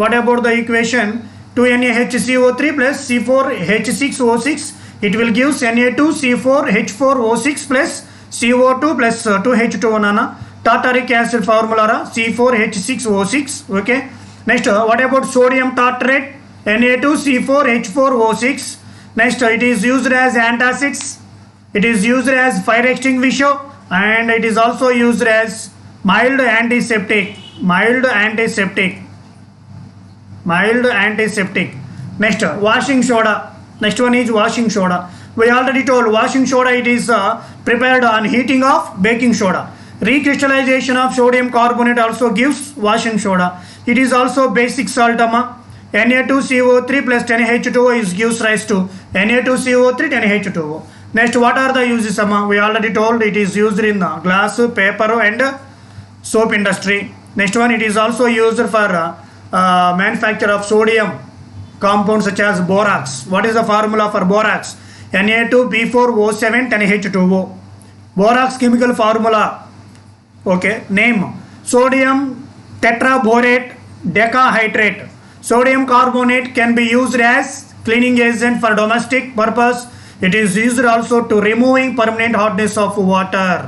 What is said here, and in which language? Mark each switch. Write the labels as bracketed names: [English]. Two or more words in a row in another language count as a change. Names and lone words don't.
[English] 2NaHCO3 plus C4H6O6. It will give Na2C4H4O6 plus CO2 plus 2H2O, Nana. Tartaric acid formula C4H6O6. Okay. Next, what about sodium tartrate? Na2C4H4O6. Next, it is used as antacids. It is used as fire extinguisher, and it is also used as mild antiseptic. Next, washing soda. Next one is washing soda. We already told washing soda, it is prepared on heating of baking soda. Recrystallization of sodium carbonate also gives washing soda. It is also basic salt, Na2CO3 plus 10H2O is gives rise to Na2CO3 10H2O. Next, what are the uses? We already told it is used in glass, paper and soap industry. Next one, it is also used for manufacture of sodium compounds such as borax. What is the formula for borax? Na2B4O7 10H2O. Borax chemical formula. Okay, name sodium tetraborate decahydrate. Sodium carbonate can be used as cleaning agent for domestic purpose. It is used also to removing permanent hardness of water.